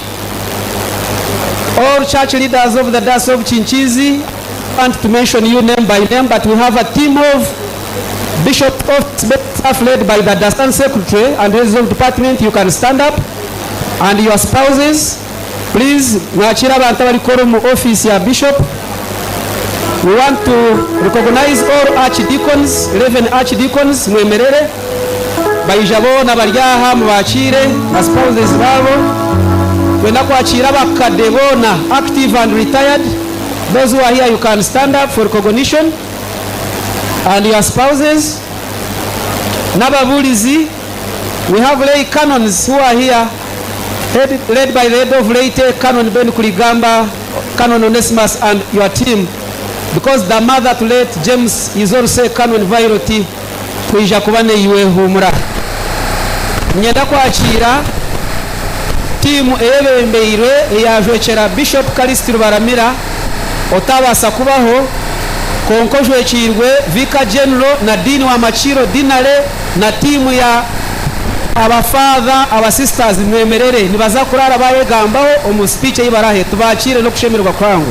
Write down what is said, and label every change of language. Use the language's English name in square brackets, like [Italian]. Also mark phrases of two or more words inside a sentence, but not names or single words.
[English] All church leaders of the Diocese of Chinchizi, I want to mention you name by name, but we have a team of Bishop of staff led by the Assistant Secretary and Heads of Department. You can stand up. And your spouses, please, [Chiga] mwachira abantu bali koro mu office ya Bishop. [English] We want to recognize all archdeacons, 11 archdeacons, mwemerere. [Chiga] Bayijabo na baryaha mubachire, na spouses babo. Kwenda kwachira bakade bona, [English] active and retired. Those who are here, you can stand up for recognition. And your spouses. Nababulizi, we have lay canons who are here, led by the head of Leyte, Canon Ben Kuligamba, Canon Onesimus, and your team. Because the mother to late James is also Canon Violet, [Chiga] kuija kubane iwe humura. Nyenda kwachira timu eyebembeire eyajwekera Bishop Kalistiro Baramira otabasa kubaho konkojwekirwe Vicar General na Dini wa Machiro Dinale na timu ya abafather abasisters mwemerere nibaza kurara bayegambaho omu speech y'ibarahe tubakire no kushemerwa kwangu.